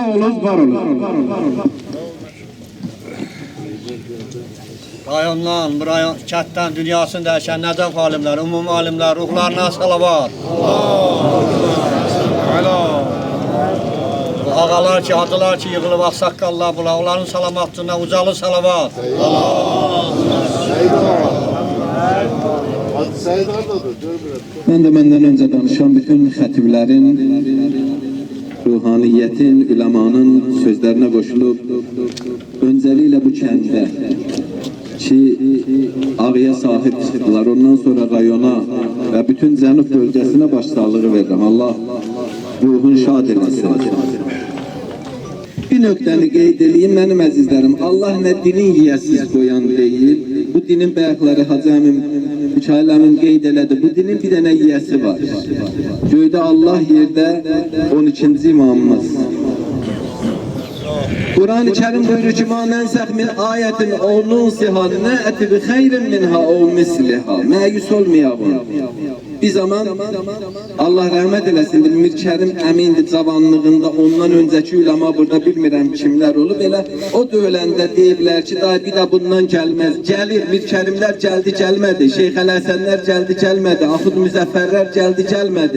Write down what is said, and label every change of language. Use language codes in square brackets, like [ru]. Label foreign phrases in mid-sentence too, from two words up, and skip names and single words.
[az] Sağ olun, var olun. rayondan, bu rayon, kətdən, dünyasını dəyişən nəcəf alimlər, ümumi alimlər, ruhlarına salavat. Bu ağalar ki, adılar ki, yığılıb ağsaqqallar bula, onların salamatlığına ucalı salavat. Ben de benden önce danışan bütün xətiblərin, ruhaniyyətin, üləmanın sözlərinə qoşulub, öncəliklə bu kəndə ki, ağıya sahib çıxdılar, ondan sonra rayona və bütün cənub bölgəsinə başsağlığı verirəm. Allah ruhun şad eləsin. Bir nöqtəni qeyd edeyim, mənim əzizlərim, Allah nə dinin yiyəsiz qoyan deyil, bu dinin bəyəkləri Hacı əmim, Mikail əmim qeyd elədi, bu dinin bir dənə yiyəsi var. Göydə Allah, yerdə 12-ci imamımız. [tr] Kur'an-ı Kerim buyuruyor ki, [ar] مَا نَنْسَخْ مِنْ آيَةٍ اَوْ نُنْسِهَا نَأْتِ بِخَيْرٍ مِنْهَا اَوْ مِسْلِهَا. [az] Məyus olmayalım. Bir zaman Allah rəhmət eləsin, Mir Kərim əmindir cavanlığında, ondan öncəki üləma burada bilmirəm kimlər olub, elə o dövləndə deyiblər ki, daha bir də bundan gəlməz, gəlir, Mir Kərimlər gəldi, gəlmədi, Şeyx Əl-Həsənlər gəldi, gəlmədi, Axud Müzəffərlər gəldi, gəlmədi.